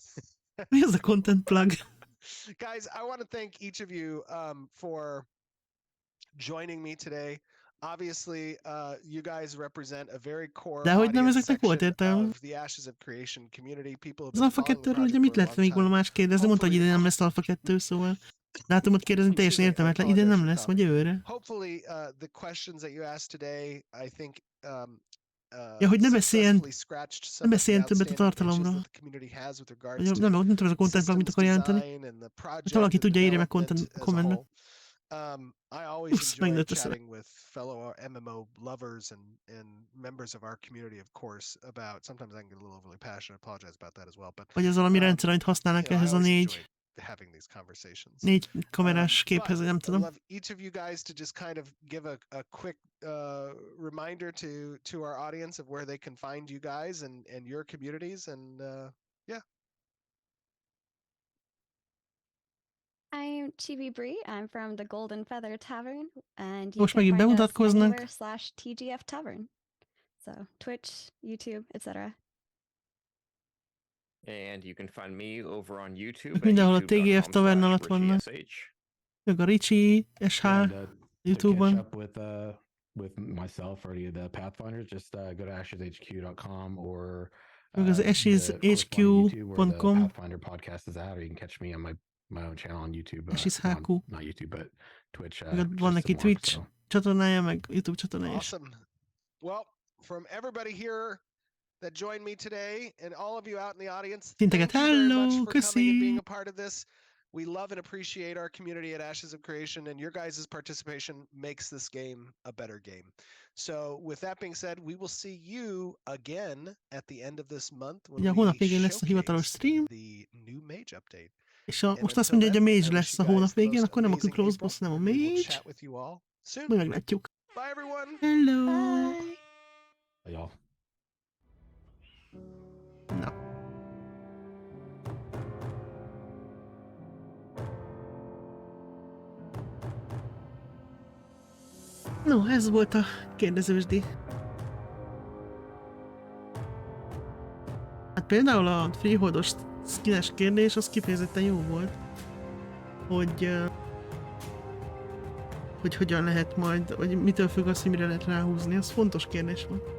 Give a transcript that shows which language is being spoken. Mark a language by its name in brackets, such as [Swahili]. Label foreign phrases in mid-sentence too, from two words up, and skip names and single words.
[English] Here's a content plug. Guys, I want to thank each of you for joining me today. Obviously, you guys represent a very core audience section of the Ashes of Creation community. People have been following the project [Hungarian] mit lehet még volna más kérdezni? Mondta, hogy ide nem lesz Alpha 2, szóval dátumot kérdezni teljesen értelmetlen. Ide nem lesz, vagy jövőre. [English] Hopefully, the questions that you asked today, I think [Hungarian] ja, hogy ne beszéljen többet a tartalomról. Nem tudom, ez a [English] content plug [Hungarian] mit akar jelenteni. Hát valaki tudja, írja meg kommentbe. [English] I always enjoy chatting with fellow MMO lovers and members of our community, of course, about sometimes I can get a little overly passionate, I apologize about that as well. But [Hungarian] vagy az valami rendszer, amit használnak ehhez a négy kamerás képhez, nem tudom. [English] I love each of you guys to just kind of give a quick reminder to our audience of where they can find you guys and your communities, and yeah. I'm Chibi Bree. I'm from the Golden Feather Tavern, and you [Hungarian] Most [English] can [Hungarian] megint [English] find us [Hungarian] bemutatkoznak. [English] anywhere/TGF Tavern. So Twitch, YouTube, etc. And you can find me over on YouTube. [Hungarian] Mindenhol a TGF Tavern alatt vannak. Meg a Ricsi, SH, YouTube-on. [English] With myself or any of the Pathfinders, just go to asheshq.com or [Hungarian] az asheshq.com. [English] Pathfinder podcast is out, or you can catch me on my own channel on YouTube. Asheshq. Not YouTube, but Twitch. [Hungarian] Van neki Twitch csatornája, meg YouTube csatornája is. [English] Awesome. Well, from everybody here that joined me today and all of you out in the audience, thank you very much for coming and being a part of this. We love and appreciate our community at Ashes of Creation, and your guys' participation makes this game a better game. So with that being said, we will see you again at the end of this month when we showcase the new mage update. [Hungarian] És most azt mondja, hogy a mage lesz a hónap végén, akkor nem a [English] close boss, [Hungarian] nem a mage. Majd meglátjuk. [English] Bye everyone! Hello! Bye y'all. [Hungarian] Na. No, ez volt a kérdezősdi. Hát például a freeholdos skines kérdés, az kifejezetten jó volt. Hogy hogyan lehet majd, vagy mitől függ az, hogy mire lehet ráhúzni, az fontos kérdés volt.